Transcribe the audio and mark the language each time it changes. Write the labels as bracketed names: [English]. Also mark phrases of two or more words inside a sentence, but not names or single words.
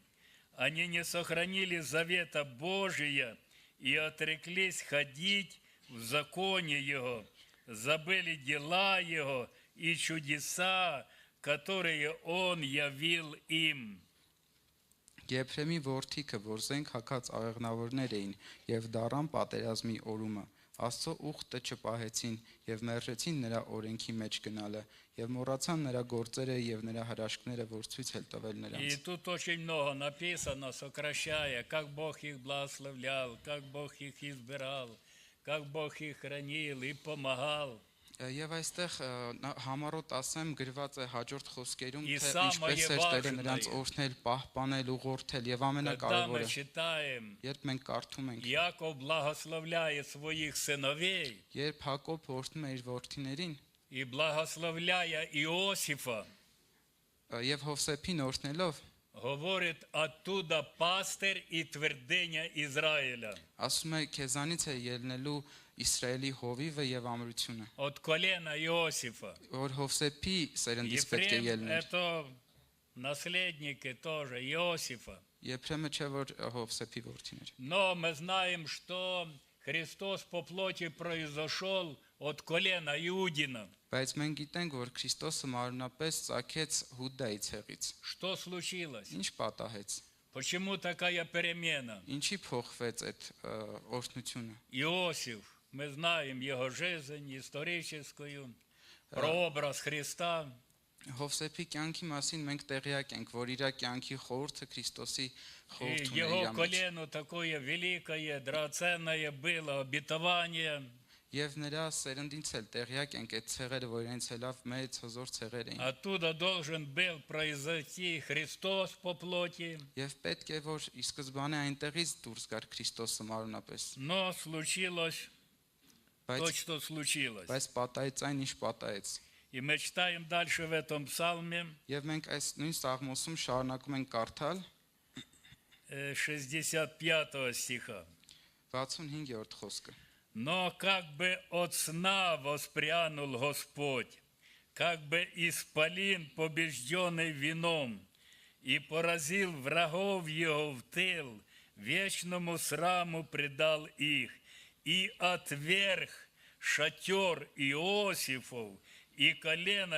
[Russian] Они не сохранили завета Божия и отреклись ходить в законе Его, забыли дела Его и чудеса, которые Он явил им». [Armenian] Եփրեմի որդիքը, որ զենք հակած աղեղնավորներ էին եւ դարան պատերազմի օրումը, Աստծո ուխտը չպահեցին եւ մերժեցին նրա օրենքի մեջ գնալը եւ մոռացան նրա գործերը եւ նրա հրաշքները, որ ցույց էլ տվել [Russian] И [Armenian] նրանց։ [Russian] тут очень много написано, сокращая, как Бог их благословлял, как Бог их избирал, как Бог их хранил и помогал. [Armenian] Եվ այստեղ համառոտ ասեմ գրված է հաջորդ խոսքերում, [Russian] И [Armenian] թե [Russian] самое [Armenian] ինչպես էր Տերը [Russian] важное, [Armenian] նրանց օրհնել, պահպանել, ուղղորդել եւ [Russian] Когда мы [Armenian] ամենակարևորը, [Russian] читаем, [Armenian] երբ մենք կարդում ենք, [Russian] Иаков благословляет своих сыновей, [Armenian] երբ Հակոբ օրհնում է իր որդիներին [Russian] и благословляя Иосифа, [Armenian] եւ Հովսեփին օրհնելով, [Russian] говорит оттуда пастырь и твердыня Израиля. [Armenian] ասում է քեզանից է ելնելու Իսրայելի հովիվը եւ ամրությունը, [Russian] От колена Иосифа. [Armenian] որ Հովսեփի սերնդից պետք է [Russian] Ефрем [Armenian] ելներ։ [Russian] это наследники тоже Иосифа. [Armenian] Եփրեմը չէ որ Հովսեփի որդին էր։ [Russian] Но мы знаем, что Христос по плоти произошел от колена Иудина. [Armenian] Բայց մենք գիտենք, որ Քրիստոսը մարմնապես ծագեց Հուդայի ցեղից։ [Russian] Что случилось? [Armenian] Ինչ պատահեց։ [Russian] Почему такая перемена? [Armenian] Ինչի փոխվեց այդ օրհնությունը։ [Russian] Иосиф, мы знаем его жизнь историческую, прообраз Христа. [Armenian] Հովսեփի կյանքի մասին մենք տեղյակ ենք, որ իր կյանքի խորհուրդը Քրիստոսի [Russian] И [Armenian] խորհուրդն է [Russian] его [Armenian] իր մեջ։ [Russian] колену такое великое, драгоценное было обетование. [Armenian] Եվ նրա սերնդից էլ տեղյակ ենք այդ ցեղերը, որ իրենց հելավ մեծ հզոր ցեղեր էին։ [Russian] Оттуда должен был произойти Христос по плоти. [Armenian] Եվ պետք է որ ի սկզբանե այնտեղից դուրս գար Քրիստոսը մարմնապես։ [Russian] Но случилось то, [Armenian] Բայց [Russian] что случилось. [Armenian] պատահեց այն, ինչ պատահեց։ [Russian] И мы читаем дальше в этом псалме [Armenian] Եվ մենք այս նույն Սաղմոսում շարունակում ենք կարդալ [Russian] 65 стиха. [Armenian] 65-րդ խոսքը։ [Russian] Но как бы от сна воспрянул Господь, как бы исполин, побежденный вином, и поразил врагов его в тыл, вечному сраму предал их, и отверг шатер Иосифов, и колено